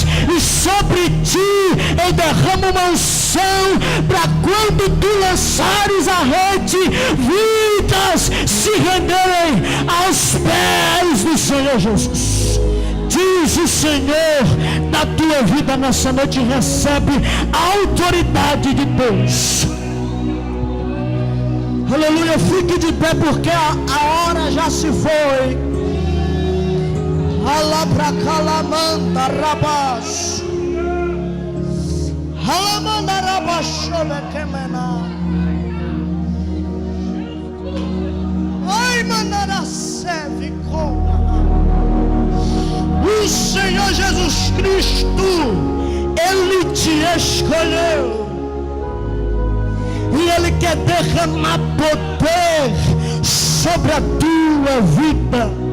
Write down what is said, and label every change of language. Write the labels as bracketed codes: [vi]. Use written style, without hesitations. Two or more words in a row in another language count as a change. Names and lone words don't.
[pt] E sobre ti eu derramo uma unção para quando tu lançares a rede, vidas se renderem aos pés do Senhor Jesus. Diz o Senhor na tua vida nessa noite, recebe a autoridade de Deus. Aleluia, fique de pé porque a hora já se foi. Alabra calamanda rabas. Alamanda rabashole kemena. Ai mandara seve com. O Senhor Jesus Cristo, Ele te escolheu e Ele quer derramar poder sobre a tua vida.